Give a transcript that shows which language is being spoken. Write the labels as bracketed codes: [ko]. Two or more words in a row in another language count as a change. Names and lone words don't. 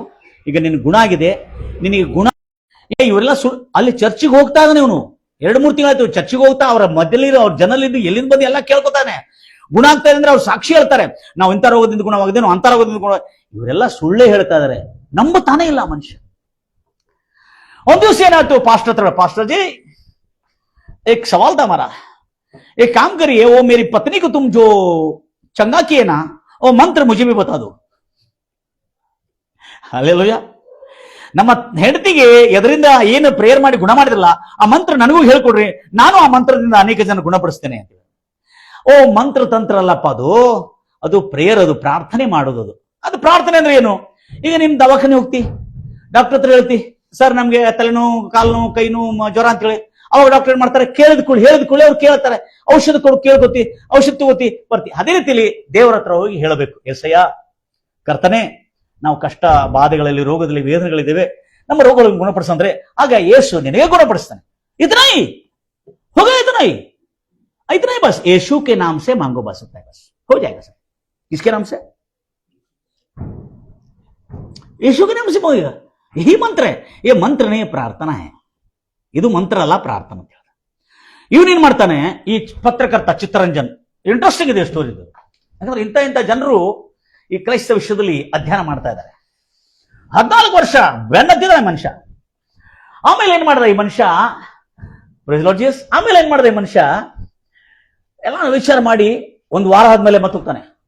[kn] ಈಗ ನಿನ್ ಗುಣ ಆಗಿದೆ, ನಿನಗೆ ಗುಣ ಇವರೆಲ್ಲ ಅಲ್ಲಿ ಚರ್ಚಿಗೆ ಹೋಗ್ತಾ ಇದ್ದಾನೆ. ಇವನು 2-3 ತಿಂಗಳಾಯ್ತು ಚರ್ಚಿಗೆ ಹೋಗ್ತಾ, ಅವರ ಮಧ್ಯಲ್ಲಿರೋ ಅವ್ರ ಜನಲ್ಲಿದ್ದು ಎಲ್ಲಿಂದ ಬಂದು ಎಲ್ಲ ಕೇಳ್ಕೊತಾನೆ. ಗುಣ ಆಗ್ತಾ ಇದೆ ಅಂದ್ರೆ ಅವ್ರು ಸಾಕ್ಷಿ ಹೇಳ್ತಾರೆ, ನಾವು ಇಂಥ ರೋಗದಿಂದ ಗುಣವಾಗಿದೆ, ನಾವು ಅಂಥ ರೋಗದಿಂದ ಗುಣ. ಇವರೆಲ್ಲ ಸುಳ್ಳೇ ಹೇಳ್ತಾ ಇದಾರೆ, ನಂಬುತ್ತಾನೆ ಇಲ್ಲ ಮನುಷ್ಯ. ಒಂದ್ ದಿವಸ ಏನಾಯ್ತು, ಪಾಸ್ಟರ್ ಹತ್ರ, ಪಾಸ್ಟರ್ ಜಿ [hi] एक सवाल था हमारा, एक काम करिए, वो मेरी पत्नी को तुम जो चंगा किए ना, वो मंत्र मुझे भी बता दो. हालेलुया. [kn] ನಮ್ಮ ಹೆಂಡತಿಗೆ ಎದರಿಂದ ಏನು ಪ್ರೇಯರ್ ಮಾಡಿ ಗುಣ ಮಾಡಿದ್ರಲ್ಲ ಆ ಮಂತ್ರ ನನಗೂ ಹೇಳ್ಕೊಡ್ರಿ, ನಾನು ಆ ಮಂತ್ರದಿಂದ ಅನೇಕ ಜನ ಗುಣಪಡಿಸ್ತೇನೆ ಅಂತ. ಓ, ಮಂತ್ರ ತಂತ್ರ ಅಲ್ಲಪ್ಪ ಅದು ಪ್ರೇಯರ್, ಅದು ಪ್ರಾರ್ಥನೆ ಮಾಡೋದು. ಅದು ಪ್ರಾರ್ಥನೆ ಅಂದ್ರೆ ಏನು? ಈಗ ನಿಮ್ ದವಾಖಾನೆ ಹೋಗ್ತಿ, ಡಾಕ್ಟರ್ ಹತ್ರ ಹೇಳ್ತಿ, ಸರ್ ನಮ್ಗೆ ತಲೆನೋವು, ಕಾಲು ನೋವು, ಕೈ ನೋವು, ಜ್ವರ ಅಂತ ಹೇಳಿ. ಅವಾಗ ಡಾಕ್ಟರ್ ಏನ್ ಮಾಡ್ತಾರೆ, ಹೇಳಿದ್ಕೊಳ್ಳಿ ಅವ್ರು ಕೇಳ್ತಾರೆ, ಔಷಧ ಕೊಡು, ಕೇಳ್ಕೊತಿ, ಔಷಧ ತಗೋತಿ, ಬರ್ತಿ. ಅದೇ ರೀತಿಲಿ ದೇವರ ಹತ್ರ ಹೋಗಿ ಹೇಳಬೇಕು, ಎಸಯ್ಯ ಕರ್ತನೆ, ನಾವು ಕಷ್ಟ ಬಾಧೆಗಳಲ್ಲಿ, ರೋಗದಲ್ಲಿ, ವೇದನೆಗಳಿದ್ದೇವೆ, ನಮ್ಮ ರೋಗಗಳನ್ನು ಗುಣಪಡಿಸಂದ್ರೆ ಆಗ ಯೇಸು ನಿನಗೆ ಗುಣಪಡಿಸ್ತಾನೆ. [hi] इतना ही होगा, इतना बस यीशु के नाम से मांगो, बस सकता है, बस हो जाएगा सर. किसके नाम से? यीशु के नाम से मांगेगा. यही मंत्र है. ये मंत्र नहीं, प्रार्थना है. [kn] ಇದು ಮಂತ್ರ ಅಲ್ಲ, ಪ್ರಾರ್ಥನೆ ಅಂತ ಹೇಳ್ತಾರೆ. ಇವನೇನ್ ಮಾಡ್ತಾನೆ, ಈ ಪತ್ರಕರ್ತ ಚಿತ್ತರಂಜನ್, ಇಂಟ್ರೆಸ್ಟಿಂಗ್ ಇದೆ ಸ್ಟೋರಿ ಇದು. ಯಾಕಂದ್ರೆ ಇಂಥ ಜನರು ಈ ಕ್ರೈಸ್ತ ವಿಷಯದಲ್ಲಿ ಅಧ್ಯಯನ ಮಾಡ್ತಾ ಇದ್ದಾರೆ. 14 ವರ್ಷ ಬೆನ್ನತ್ತಿದ್ದಾನೆ ಮನುಷ್ಯ. ಆಮೇಲೆ ಏನ್ ಮಾಡ್ದ ಈ ಮನುಷ್ಯ, ಆಮೇಲೆ ಏನ್ ಮಾಡ್ದ ಈ ಮನುಷ್ಯ, ಎಲ್ಲ ವಿಚಾರ ಮಾಡಿ 1 ವಾರ ಆದ್ಮೇಲೆ ಮತ್ತೆ ಹೋಗ್ತಾನೆ.